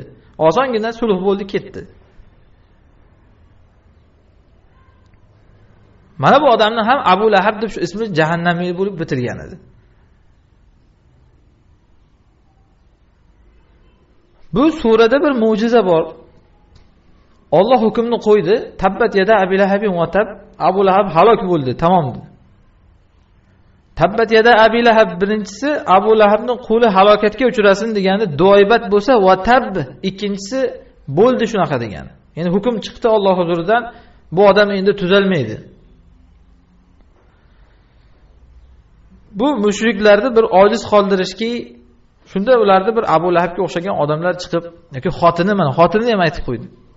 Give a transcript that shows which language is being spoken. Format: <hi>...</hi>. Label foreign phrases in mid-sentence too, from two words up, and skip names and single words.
<uz>Osongina sulh bo'ldi, ketdi. Mana bu odamni ham Abu Lahab deb shu ismi jahannamiy bo'lib bitirgan edi. Bu surada bir mo'jiza bor. Alloh hukmni qo'ydi.</uz> <ar>تبت يدا أبي لهب وتب.</ar> <uz>Abu Lahab halok bo'ldi, tamom dedi.</uz> <ar>تبت يدا أبي لهب</ar> <uz>birinchisi Abu Lahabning qo'li halokatga uchrasin degani duoibat bo'lsa,</uz> <ar>وتب</ar> <uz>ikkinchisi bo'ldi shunaqa degani. Ya'ni hukm chiqdi Alloh huzuridan, bu odam endi tuzalmaydi. Bu mushriklarni bir ojiz qoldirishki, shunda ularni bir Abu Lahabga o'xshagan odamlar chiqib, yoki xotinini ham aytib qo'ydi.</uz>